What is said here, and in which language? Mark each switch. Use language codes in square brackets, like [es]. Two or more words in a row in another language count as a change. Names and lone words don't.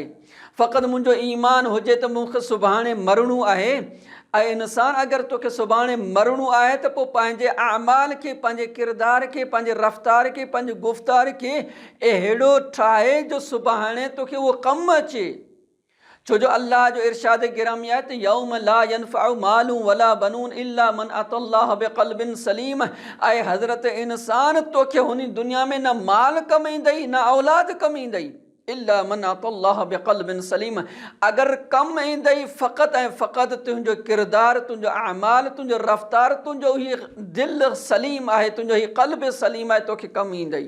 [sd] फ़क़ति मुंहिंजो ईमान हुजे त मूंखे सुभाणे मरणो आहे, ऐं इंसान अगरि तोखे सुभाणे मरणो आहे त पोइ पंहिंजे अमाल खे, पंहिंजे किरदार खे, पंहिंजे रफ़्तार खे, पंहिंजे गुफ़्तार खे अहिड़ो ठाहे जो सुभाणे तोखे उहो कमु अचे। छो जो अल्लाह जो इरशाद गिरामी आहे त [ar] يوم لا ينفع مال ولا بنون إلا من أتى الله بقلب سليم, [sd] ऐं हज़रत इंसान तोखे हुन दुनिया में न माल कमु ईंदई, न औलाद कमु ईंदई। [ar] إلا من أتى الله بقلب سليم, [sd] अगरि कमु ईंदई फ़क़ति ऐं फ़क़ति तुंहिंजो किरदारु, तुंहिंजो अमाल, तुंहिंजो रफ़्तार, तुंहिंजो हीअ दिलि सलीम आहे, तुंहिंजो हीअ क़ल्ब सलीम आहे, तोखे कमु ईंदई।